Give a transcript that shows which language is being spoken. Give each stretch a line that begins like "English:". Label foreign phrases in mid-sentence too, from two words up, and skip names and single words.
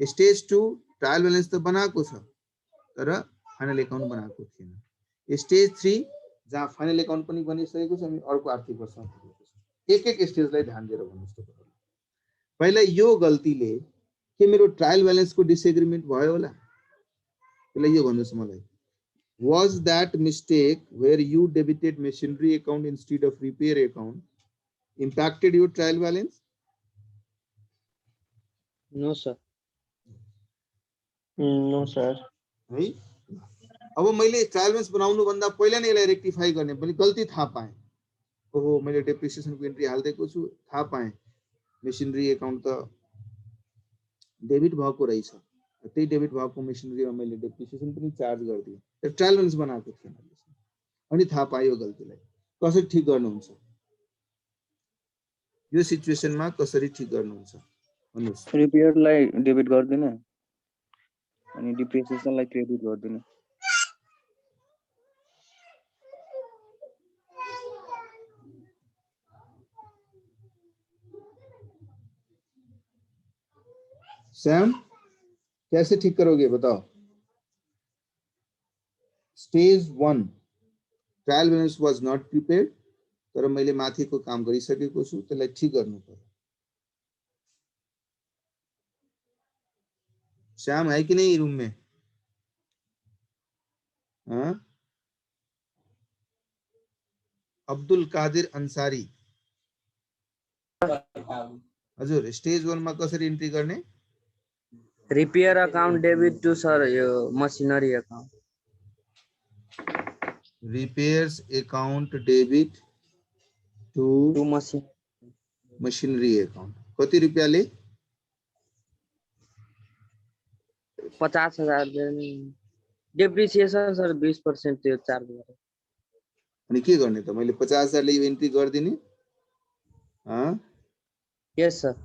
Nepali: स्टेज 2
English: trial balance
Nepali: त बनाएको छ तर
English: final account
Nepali: बनाएको थिएन। स्टेज 3 जहाँ
English: final account
Nepali: पनि बनिसकेको छ, हामी अर्को आर्थिक वर्षमा पुगेको छ। एक एक स्टेजलाई ध्यान दिएर भन्नुस् त। पहिला यो गल्तीले के मेरो ट्रायल ब्यालेन्सको डिसएग्रीमेन्ट भयो होला? पहिला यो भन्नुस् मलाई।
English: Was that mistake where you debited machinery account instead of repair account impacted your trial balance? No sir. No sir.
Nepali: है, अब मैले ट्रायल ब्यालेन्स बनाउनु भन्दा पहिला नै यसलाई रेक्टिफाई गर्ने पनि गल्ती थाहा पाएँ। ओहो, मैले डेप्रिसिएसनको एन्ट्री हाल्दिएको छु, थाहा पाएँ
English: machinery account
Nepali: त डेबिट भएको रहेछ, त्यही डेबिट भएको मेसिनरीमा मैले डेप्रिसिएसन पनि चार्ज गरिदिएँ, तर
English: trial balance
Nepali: बनाएको थिएन। अनि थाहा पायो गल्तीलाई कसरी ठिक गर्नुहुन्छ? यो सिचुएसनमा कसरी ठिक गर्नुहुन्छ भन्नुस्? रिपेयरलाई डेबिट गर्दिन अनि डिप्रिसिएसनलाई क्रेडिट गर्दिन।
Hindi: सैम, कैसे ठीक करोगे बताओ?
English: stage 1 trial balance was not prepared,
Nepali: तर मैले माथिको काम गरिसकेको छु, त्यसलाई ठीक गर्नु पर्यो।
Hindi: श्याम है कि नहीं रूम में?
Nepali: हाँ? अब्दुल कादिर अंसारी हजुर, स्टेज 1 मा कसरी एन्ट्री गर्ने?
English: repair account debit to sir यो machinery account. repairs account debit to machinery account.
Nepali: कति रुपैयाँले? 50,000 डेप्रिसिएसन सर 20% त्यो चार्ज गरे। अनि के गर्ने त? मैले 50,000 ले एन्ट्री गर्दिने? हाँ?
English: yes sir.